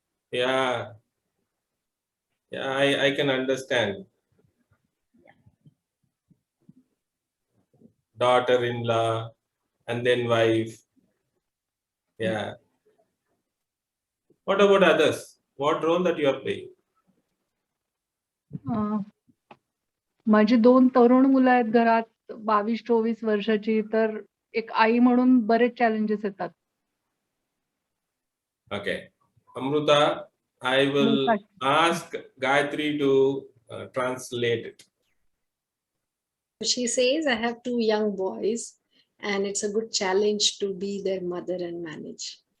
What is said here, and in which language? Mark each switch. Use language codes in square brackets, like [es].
[en] Yeah, I can understand. Daughter-in-law and then wife. Yeah. What about others? What role that you are playing? [mr] माझी 2 तरुण मुलं आहेत घरात, 22-24 वर्षाची. तर एक आई म्हणून बरेच चॅलेंजेस येतात. [en] Okay. Amruta, I will ask Gayatri to translate it. She says, I have two young boys and it's a good challenge to be their mother and manage.